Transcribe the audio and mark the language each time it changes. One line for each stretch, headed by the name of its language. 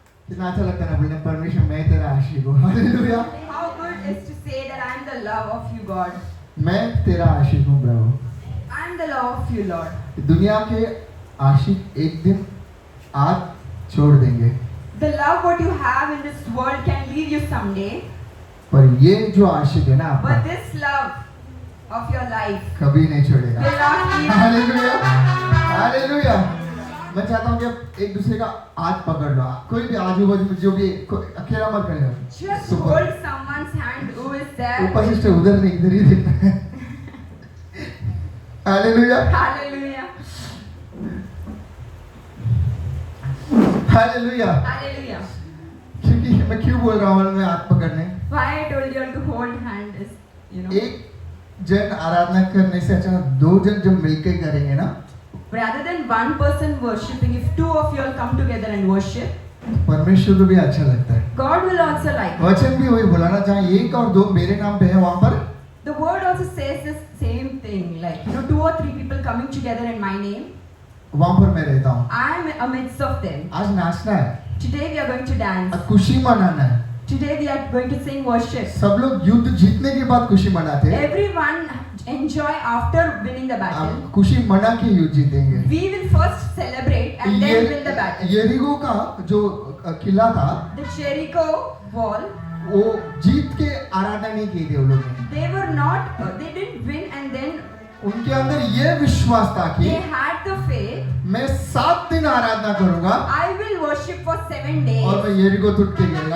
Hindi: बोलना परमेश्वर मैं तेरा आशिक हूँ hallelujah
English: How good is to say that I am the love of you, God.
Hindi: मैं तेरा आशिक हूँ प्रभु
English: I am the love of you, Lord.
Hindi: दुनिया के आशिक एक दिन आज छोड़ देंगे
English: The love what you have in this world can leave you someday,
Hindi: पर ये जो आशिक है ना आपका
English: but this love of your life
Hindi: कभी नहीं छोड़ेगा
English: will not leave you.
Hindi: Hallelujah hallelujah मैं चाहता हूँ कि आप एक दूसरे का हाथ पकड़ लो कोई भी आजू बाजू में जो भी अकेला मत करेगा
English: Just hold someone's hand who is there.
Hindi: ऊपर से उधर नहीं इधर ही देखना है हालेलुया
English: Hallelujah.
Hindi: Hallelujah
English: Hallelujah.
Hindi: क्योंकि मैं क्यों बोल रहा हूँ मैं हाथ पकड़ने
English: Why I told you all to hold hand is,
Hindi: एक जन आराधना करने से अच्छा दो जन जब मिलकर करेंगे ना
English: rather than one person worshipping, if two of you all come together and worship,
Hindi: परमेश्वर को भी अच्छा लगता है
English: God will also like it.
Hindi: वचन भी वही बोला ना जहाँ एक और दो मेरे नाम पे है वहाँ पर
English: The word also says the same thing, like, two or three people coming together in my name,
Hindi: वहाँ पर मैं रहता हूँ
English: I am amidst of them.
Hindi: आज नाचना है
English: Today we are going to dance.
Hindi: आज खुशी मनाना है
English: Today we are going to sing worship.
Hindi: सब लोग युद्ध जीतने के बाद खुशी मनाते हैं
English: Everyone enjoy after winning the battle.
Hindi: अब खुशी मना के युद्ध जीतेंगे
English: We will first celebrate and then win the battle.
Hindi: यरीहो का जो किला था
English: The Jericho wall,
Hindi: वो जीत के आराधना नहीं की थी वो लोग ने
English: they didn't win, and then
Hindi: उनके अंदर ये विश्वास था कि
English: they had the faith.
Hindi: मैं 7 दिन आराधना करूंगा
English: I will worship for 7 days.
Hindi: और मैं यरीहो टूट के गिरेगा